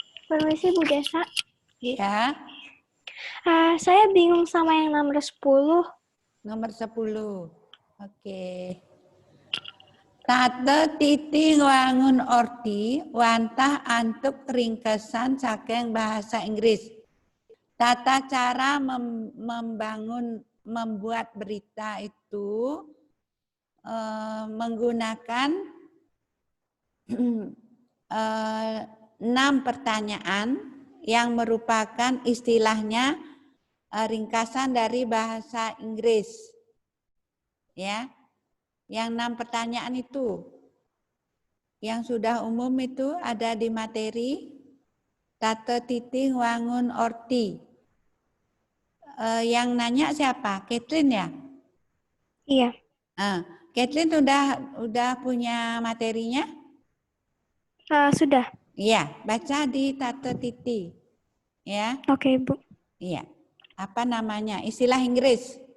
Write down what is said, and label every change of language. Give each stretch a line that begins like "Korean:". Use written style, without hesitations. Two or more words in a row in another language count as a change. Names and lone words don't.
Indonesian: Permisi Bu Desa. Iya, Saya bingung sama yang nomor 10. nomor 10. Oke.
Balinese: Tata titi wangun orti, wantah antuk ringkesan saking bahasa Inggris.
Indonesian: Tata cara membuat berita itu menggunakan 6 pertanyaan yang merupakan istilahnya ringkasan dari bahasa Inggris. Ya. Yang 6 pertanyaan itu yang sudah umum itu ada di materi Tata titing wangun orti. Yang nanya siapa? Catherine ya? Iya. Catherine udah punya materinya? Sudah. Iya, baca di Tata titi. Ya. Oke, Bu. Iya. Apa namanya? Istilah Inggris.